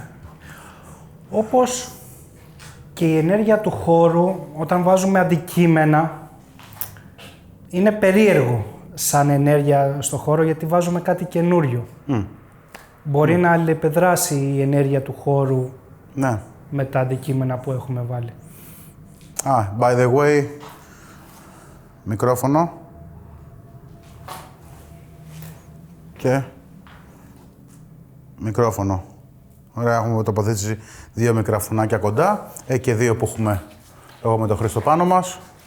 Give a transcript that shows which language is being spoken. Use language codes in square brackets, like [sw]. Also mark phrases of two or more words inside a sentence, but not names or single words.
[el] Όπως και η ενέργεια του χώρου, όταν βάζουμε αντικείμενα, είναι περίεργο σαν ενέργεια στο χώρο, γιατί βάζουμε κάτι καινούριο. Μπορεί να αλληλεπεδράσει η ενέργεια του χώρου με τα αντικείμενα που έχουμε βάλει. [en] By the way, [el] μικρόφωνο και μικρόφωνο. Ωραία, έχουμε τοποθέτηση 2 μικροφωνάκια κοντά και 2 που έχουμε εγώ με τον Χρήστο πάνω μας.